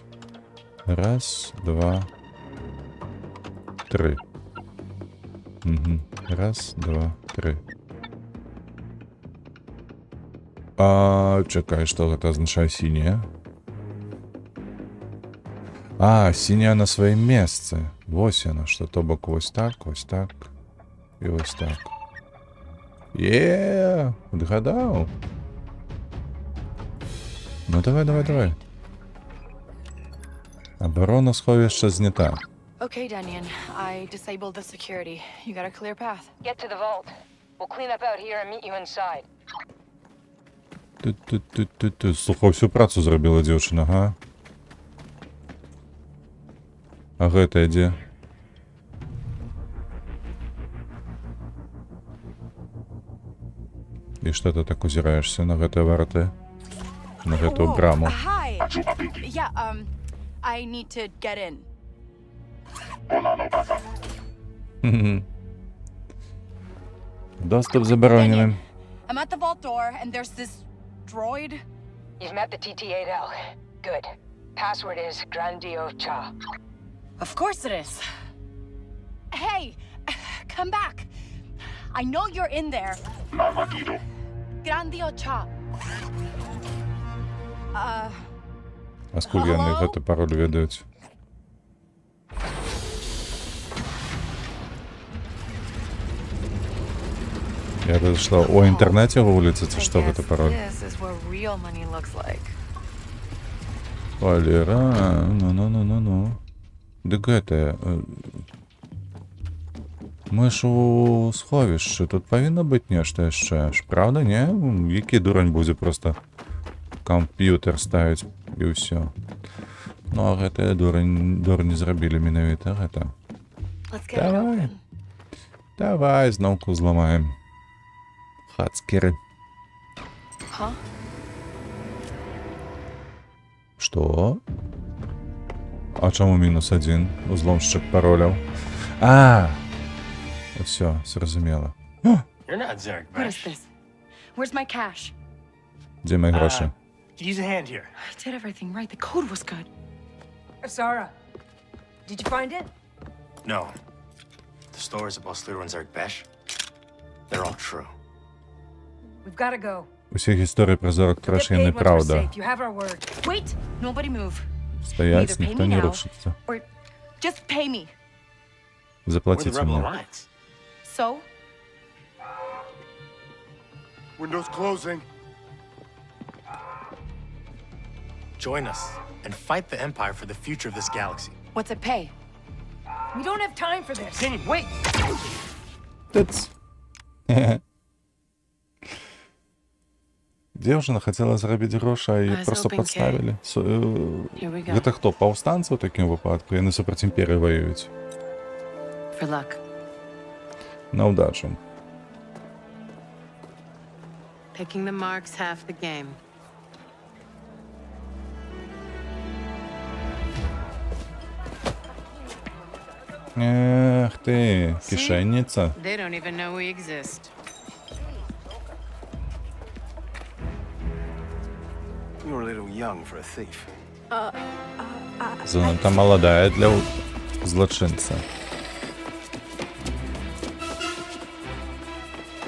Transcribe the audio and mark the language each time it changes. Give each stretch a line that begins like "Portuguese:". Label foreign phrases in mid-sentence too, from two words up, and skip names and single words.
Russian: Раз, два, три. Угу. Раз, два, три. Чекай, что это означает синяя? Синяя на своем месте.
Belarusian: Вось она, что то бок вось так и вось так.
Russian: Отгадал. Ну давай, давай, давай.
Ukrainian: Оборона сховища знята.
English: Okay, Danian. I disabled the security. You got a clear path. Get to the vault. We'll clean up out here and meet you inside.
Ukrainian: Слухай, всю працу зробила дівчина, га?
Belarusian: А гэта дзе? І што ты так узіраешься на гэтыя варты? На гэтую браму?
English: Hi. Yeah, I need to get in.
Ukrainian: Доступ заборонений.
English: I'm at the vault door, and there's this droid. You've met the TT-8L. Good. Password is Grandio Cha. Of course it is. Hey, come back. I know you're in there. Grandio Cha.
Belarusian: А скуль яны гэты пароль ведаюць? Я тут што, у інтэрнэце гуляцца, ці што гэта пароль?
English: This is what real money looks like.
Belarusian: Валера, ну. Дык гэта... Мы ж у сховішчы, тут павінна быць нешта яшчэ.
Russian: Правда, не?
Belarusian: Які дурань будзе просто камп'ютер ставіць і ўсё. Ну, а гэтыя дурні зрабілі менавіта гэта. Давай. Давай, зноўку зламаем. Хацкеры. Што? А чаму -1? Узломшчык пароляў. Всё, зразумела.
English: You're not Zerg What is Bash. this? Where's my cash?
Belarusian: Дзе мае грошы?
English: Could use a hand here. I did everything right. The code was good. Asara, did you find it? No. The stories about Slither and Zerg Bash, they're all true. We've got to go.
Belarusian: Усе гісторыі пра зорак
English: Get
Belarusian: траш
English: paid
Belarusian: яны
English: once we're
Belarusian: праўда.
English: safe. You have our word. Wait, nobody move.
Belarusian: Стаяць,
English: Either pay
Belarusian: ніхто
English: me
Belarusian: не
English: now,
Belarusian: рушыцца.
English: or just pay me. We're the
Belarusian: Заплаціце
English: Rebel
Belarusian: мне.
English: Alliance. So? Windows closing. Join us and fight the Empire for the future of this galaxy. What's it pay? We don't have time for this. Kenny, wait!
Belarusian: Тыц. Дзеўчына хацела зарабіць грошы, а
English: I
Belarusian: яе
English: was
Belarusian: проста
English: hoping,
Belarusian: падставілі.
English: Here we go.
Belarusian: Гэта хто, паўстанцы ў такім выпадку? Яны супраць імперыі ваююць.
English: For luck.
Belarusian: На ўдачу.
English: Picking the marks half the game.
Ukrainian: Эх ты, кишенница.
English: They don't even know we exist. You're a little young for a thief.
Ukrainian: Занадто молодая для злочинца.